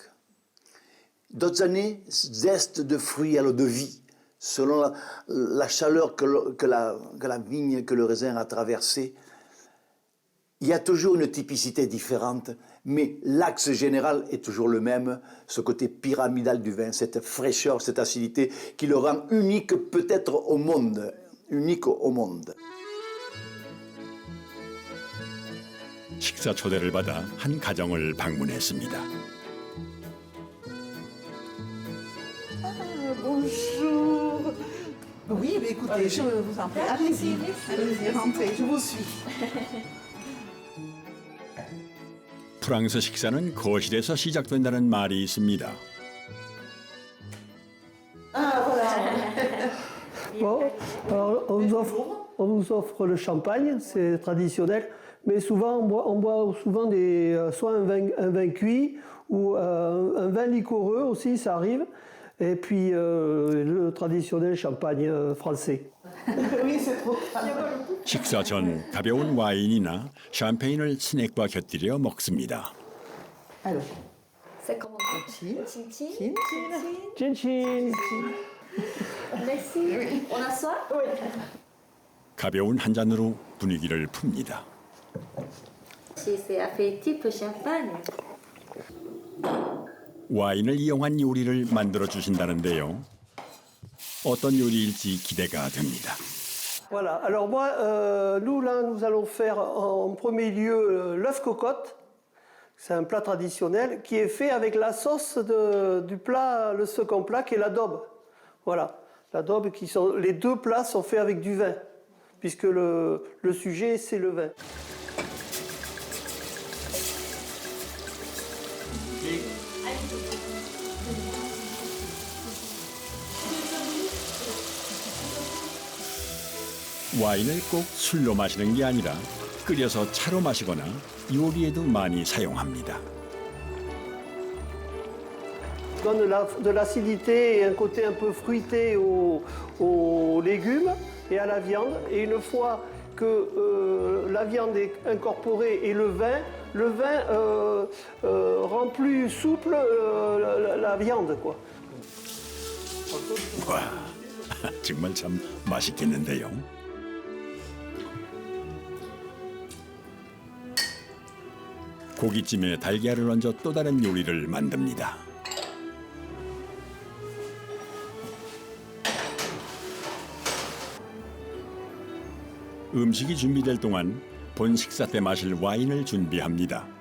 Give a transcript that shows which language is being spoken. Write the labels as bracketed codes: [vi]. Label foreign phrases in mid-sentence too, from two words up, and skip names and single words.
[fr] D'autres années, zeste de fruits à l'eau de vie, selon la chaleur que la vigne, que le raisin a traversée. Il y a toujours une typicité différente, mais l'axe général est toujours le même, ce côté pyramidal du vin, cette fraîcheur, cette acidité qui le rend unique peut-être au monde, unique au monde. [ko] 식사 초대를 받아 한 가정을 방문했습니다. [fr] Bonjour. Oui, mais écoutez, je vous en prie. Allez-y, allez-y, rentrez, je vous suis. [ko] 프랑스 식사는 거실에서 시작된다는 말이 있습니다. [fr] Ah, voilà. Bon, alors on nous offre le champagne, c'est traditionnel, mais souvent on boit souvent soit un vin cuit ou un vin liquoreux aussi, ça arrive. Et puis le traditionnel champagne français. Oui, c'est trop. [ko] 식사 전 가벼운 와인이나 샴페인을 스낵과 곁들여 먹습니다. [fr] Alors, C'est comment? chin. Chin. Chin chin. Merci. On assoit? Oui. [ko] 가벼운 한 잔으로 분위기를 풉니다. [fr] C'est appétit champagne. [ko] 와인을 이용한 요리를 만들어 주신다는데요. 어떤 요리일지 기대가 됩니다. [fr] Voilà, alors moi, nous là, nous allons faire en premier lieu l'œuf cocotte. C'est un plat traditionnel qui est fait avec la sauce du plat, le second plat qui est l'adobe. Voilà, l'adobe, les deux plats sont faits avec du vin, puisque le sujet c'est le vin. [ko] 와인을 꼭 술로 마시는 게 아니라 끓여서 차로 마시거나 요리에도 많이 사용합니다. [fr] Donne de l'acidité et un côté un peu fruité aux légumes et à la viande. Et une fois que la viande est incorporée et le vin rend plus souple la viande, quoi. [ko] 와, 정말 참 맛있겠는데요. 고깃찜에 달걀을 얹어 또 다른 요리를 만듭니다. 음식이 준비될 동안 본 식사 때 마실 와인을 준비합니다.